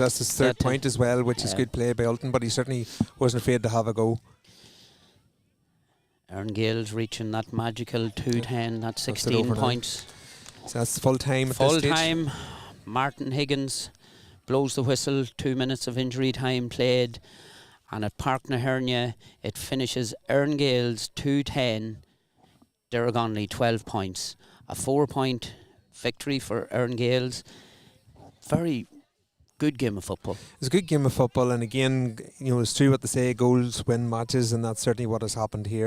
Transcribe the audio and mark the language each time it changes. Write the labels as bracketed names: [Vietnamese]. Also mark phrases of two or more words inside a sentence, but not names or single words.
[English] That's his third point as well, which is good play by Ulton, but he certainly wasn't afraid to have a go. Erne Gaels reaching that magical 210, that's 16 points. So that's full time at full this stage. Time. Martin Higgins blows the whistle, 2 minutes of injury time played. And at Páirc na hEirne, it finishes Erne Gaels 210, Derrygonnelly 12 points. A 4-point victory for Erne Gaels. Very good game of football. It's a good game of football, and again, it's true what they say, goals win matches, and that's certainly what has happened here.